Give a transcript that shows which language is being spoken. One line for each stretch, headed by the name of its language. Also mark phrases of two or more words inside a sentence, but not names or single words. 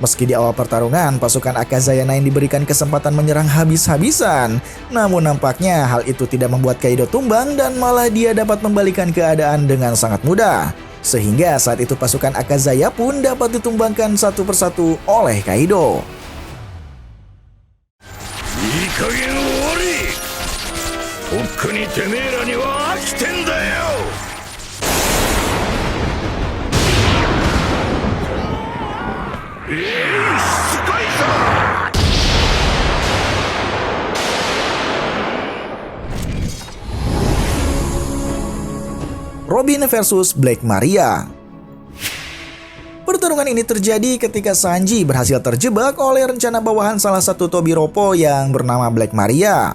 Indonesian: Meski di awal pertarungan, pasukan Akazaya 9 diberikan kesempatan menyerang habis-habisan. Namun nampaknya hal itu tidak membuat Kaido tumbang dan malah dia dapat membalikan keadaan dengan sangat mudah. Sehingga saat itu pasukan Akazaya pun dapat ditumbangkan satu persatu oleh Kaido.
Japanese: いい加減終わり。とっくにてめえらには飽きてんだよ。しつこいぞ。
Indonesian: Robin versus Black Maria. Pertarungan ini terjadi ketika Sanji berhasil terjebak oleh rencana bawahan salah satu Tobiropo yang bernama Black Maria.